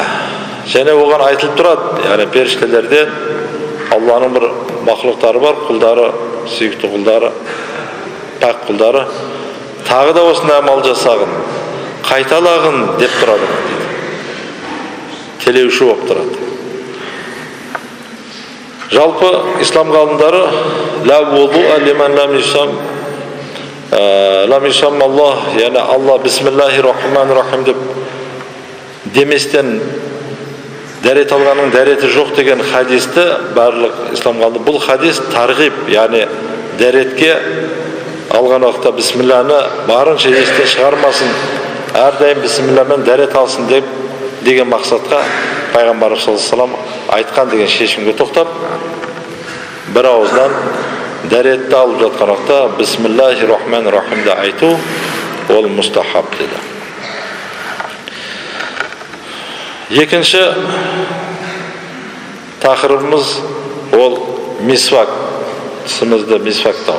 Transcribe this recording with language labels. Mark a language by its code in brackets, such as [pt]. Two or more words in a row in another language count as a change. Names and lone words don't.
[kk] Және оған айтылып тұрады, яғни періштелерден Алланың бір мақлуқтары бар, құлдары, сүйікті құлдары, пәк құлдары, тағы да осындай амал жасағын, қайталағын деп тұрады дейді. Телеуші болып тұрады. Жалпы ислам ғалымдары [ar] لا وضوء لمن لم يسم الله, [kk] яғни Алла бисмиллахир-рахманир-рахим деп деместен дәрет алғанның дәреті жоқ деген хадисті барлық ислам ғалымдары, бұл хадис тарғиб, яғни дәретке алған уақытта бисмилланы барынша естен шығармасын, әрдайым бисмилламен дәрет алсын деген мақсатқа пайғамбарымыз [ar] صلى الله عليه وسلم [kk] айтқан деген шешімге тоқтап, бір ауыздан дәретті алып жатқан уақытта бисмиллахир-рахманир-рахимді айту ол мустахаб деді. Екінші тақырыбымыз ол мисвак, тісімізді мисвактау.